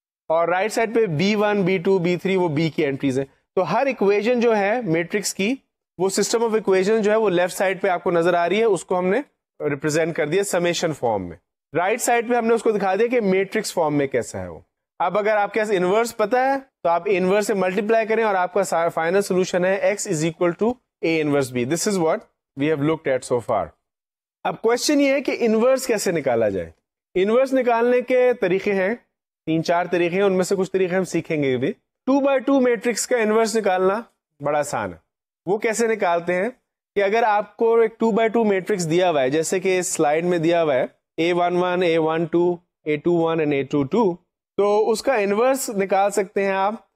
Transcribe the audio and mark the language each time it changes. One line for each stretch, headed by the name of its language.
Urdu: اور right side پہ b1 b2 b3 وہ b کی انٹریز ہیں. تو ہر اکویژن جو ہے میٹرکس کی, وہ سسٹم آف اکویژن جو ہے وہ لیفٹ سائڈ پہ آپ کو نظر آ رہی ہے, اس کو ہم نے ریپرزینٹ کر دیا سمیشن فارم میں. رائٹ سائڈ پہ ہم نے اس کو دکھا دیا کہ میٹرکس فارم میں کیسا ہے وہ. اب اگر آپ کے پاس انورس پتا ہے تو آپ انورس سے ملٹیپلائی کریں اور آپ کا فائنل سولوشن ہے
English: x is equal to a inverse b. This is what we have looked at so far.
Urdu: اب کوشچن یہ ہے کہ انورس کیسے نکالا جائے. انورس نکالنے کے طریقے ہیں, 3-4 طریقے ہیں, ان میں سے کچھ طریقے ہم سیکھیں گے بھی. 2x2 میٹرکس کا انورس نکالنا بڑا آسان ہے. وہ کیسے نکالتے ہیں کہ اگر آپ کو ایک 2x2 میٹرکس دیا ہوا ہے, جیسے کہ اس سلائڈ میں دیا ہوا ہے A11 A12 A21 and A22, تو اس کا انورس نکال سکتے ہیں آپ.